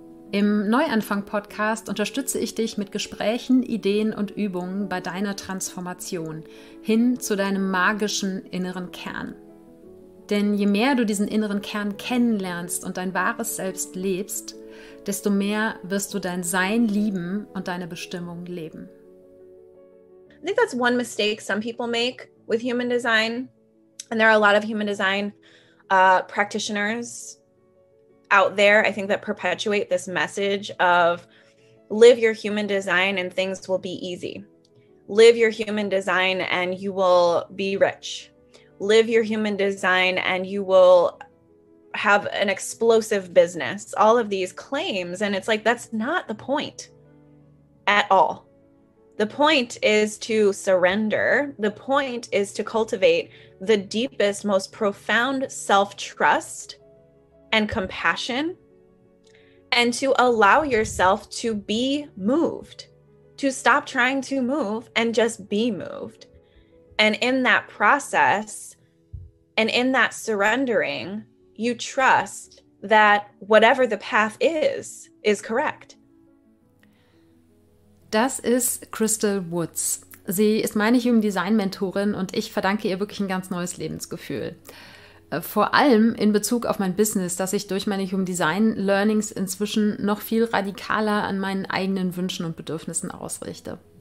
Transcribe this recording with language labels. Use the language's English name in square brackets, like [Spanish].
[German] Im Neuanfang-Podcast unterstütze ich dich mit Gesprächen, Ideen und Übungen bei deiner Transformation hin zu deinem magischen inneren Kern. Denn je mehr du diesen inneren Kern kennenlernst und dein wahres Selbst lebst, desto mehr wirst du dein Sein lieben und deine Bestimmung leben. [English] I think that's one mistake some people make with human design. And there are a lot of human design practitioners out there, I think, that perpetuate this message of live your human design and things will be easy. Live your human design and you will be rich. Live your human design and you will have an explosive business. All of these claims. And it's like, that's not the point at all. The point is to surrender. The point is to cultivate the deepest, most profound self-trust and compassion, and to allow yourself to be moved, to stop trying to move and just be moved. And in that process, and in that surrendering, you trust that whatever the path is correct. [German] Das ist Krystal Woods. Sie ist meine Human Design Mentorin und ich verdanke ihr wirklich ein ganz neues Lebensgefühl. Vor allem in Bezug auf mein Business, das ich durch meine Human Design Learnings inzwischen noch viel radikaler an meinen eigenen Wünschen und Bedürfnissen ausrichte.